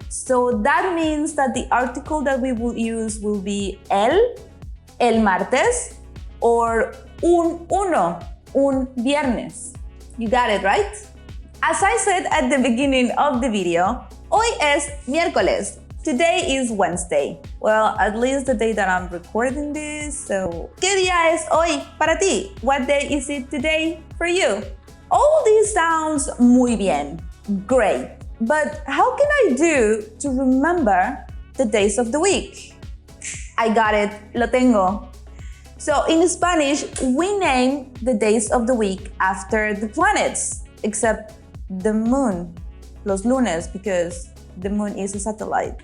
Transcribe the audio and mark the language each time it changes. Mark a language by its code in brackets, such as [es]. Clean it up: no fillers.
[en] So that means that the article that we will use will be el martes, or uno, un viernes. You got it, right? As I said at the beginning of the video, [es] hoy es miércoles. [en] Today is Wednesday. Well, at least the day that I'm recording this, so... [es] ¿Qué día es hoy para ti? [en] What day is it today for you? All this sounds [es] muy bien. [en] Great. But how can I do to remember the days of the week? I got it, [es] lo tengo. [en] So in Spanish, we name the days of the week after the planets, except the moon, los lunes, because the moon is a satellite.